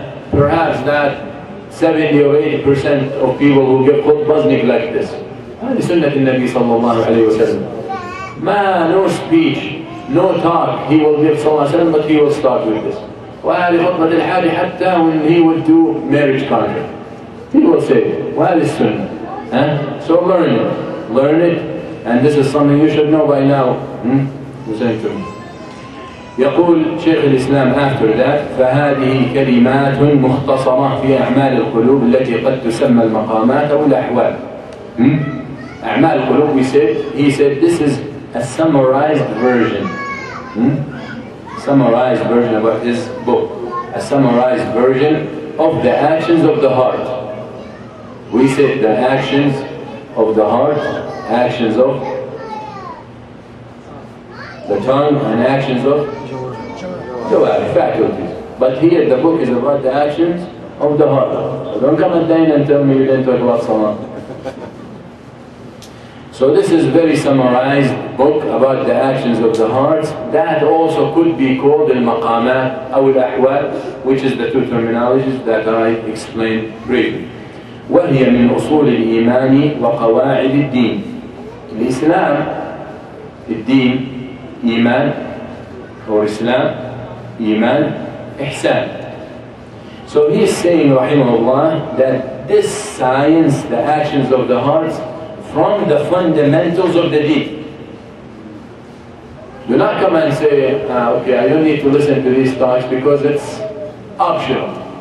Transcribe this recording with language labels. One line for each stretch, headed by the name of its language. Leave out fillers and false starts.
English: Perhaps that 70 or 80% of people who give khutbahs neglect this.
Arabic: هذه سنة النبي صلى الله عليه وسلم.
English: No speech, no talk he will give sallallahu alaihi wasallam, but he will start with this.
Arabic: وهذه خطبة الحاجة حتى
English: when he would do marriage contract, he will say
Arabic: وهذه السنة.
English: So learn it, and this is something you should know by now. Listen to me.
Arabic: يقول شيخ الإسلام
English: after that:
Arabic: فهذه كلمات مختصرة في أعمال القلوب التي قد تسمى المقامات أو الأحوال. أعمال القلوب,
English: he said this is a summarized version Summarized version about his book. A summarized version of the actions of the heart. We said the actions of the heart, actions of the tongue, and actions of Jawari, faculties. But here the book is about the actions of the heart. So don't come at the end and tell me you didn't talk about Salah. So this is a very summarized book about the actions of the heart. That also could be called al-maqamat or al-ahwal, which is the two terminologies that I explained briefly.
Arabic: وهي من أصول الإيمان وقواعد الدين. الإسلام الدين إيمان
English: or Islam
Arabic: إيمان إحسان.
English: So he is saying rahimahullah that this science, the actions of the heart, from the fundamentals of the deen. Do not come and say, okay, I don't need to listen to these talks because it's optional.